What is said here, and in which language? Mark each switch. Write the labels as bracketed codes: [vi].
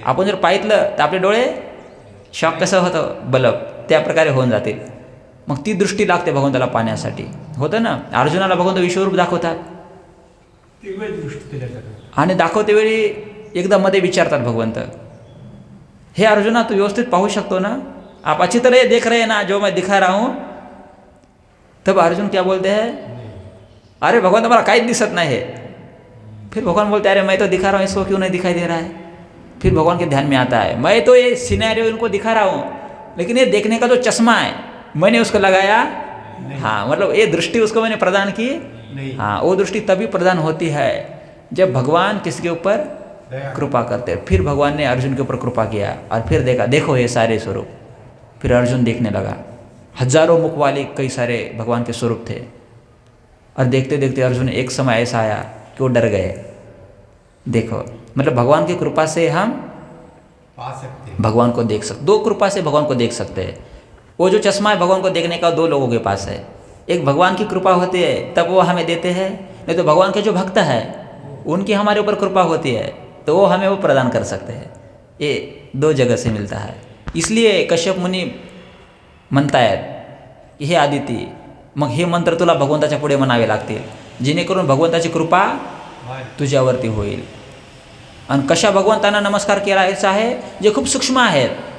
[mr] आपण जर पाहितलं तर आपले डोळे शॉक कसं होतं, बल्ब त्या प्रकारे होऊन जातील. मग ती दृष्टी लागते भगवंताला पाहण्यासाठी. होतं ना, अर्जुनाला भगवंत विश्वरूप दाखवतात दिव्य दृष्टी दिल्या जातात. आणि दाखवते वेळी एकदा मध्ये विचारतात भगवंत, हे अर्जुना तू व्यवस्थित पाहू शकतो ना? [hi] आप अच्छी तरह देख रहे हैं ना जो मैं दिखा रहा हूँ? तब अर्जुन क्या बोलते हैं? [mr] अरे भगवंत मला काहीच दिसत नाही है. [hi] फिर भगवान बोलते अरे मैं तो दिखा रहा हूँ, इसको क्यों नहीं दिखाई दे रहा है? फिर भगवान के ध्यान में आता है मैं तो ये सिनेरियो इनको दिखा रहा हूँ, लेकिन ये देखने का जो चश्मा है मैंने उसको लगाया. हाँ, मतलब ये दृष्टि उसको मैंने प्रदान की नहीं. हाँ, वो दृष्टि तभी प्रदान होती है जब भगवान किसके ऊपर दया. कृपा करते हैं. फिर भगवान ने अर्जुन के ऊपर कृपा किया और फिर देखा, देखो ये सारे स्वरूप. फिर अर्जुन देखने लगा. हजारों मुख वाले कई सारे भगवान के स्वरूप थे. और देखते देखते अर्जुन एक समय ऐसा आया कि वो डर गए. देखो, मतलब भगवान की कृपा से हम पा सकते हैं. भगवान को देख सकते. 2 कृपा से भगवान को देख सकते हैं. वो जो चश्मा है भगवान को देखने का 2 लोगों के पास है. एक भगवान की कृपा होती है तब वो हमें देते हैं, नहीं तो भगवान के जो भक्त है उनकी हमारे ऊपर कृपा होती है तो वो हमें वो प्रदान कर सकते हैं. ये 2 जगह से मिलता है. [mr] इसलिए कश्यप मुनी म्हणतायत की हे आदिती, मग हे मंत्र तुला भगवंताच्या पुढे म्हणावे लागतील जेणेकरून भगवंताची कृपा तुझ्यावरती होईल. आणि कशा भगवंतांना नमस्कार करायचा आहे, जे खूप सूक्ष्म आहेत.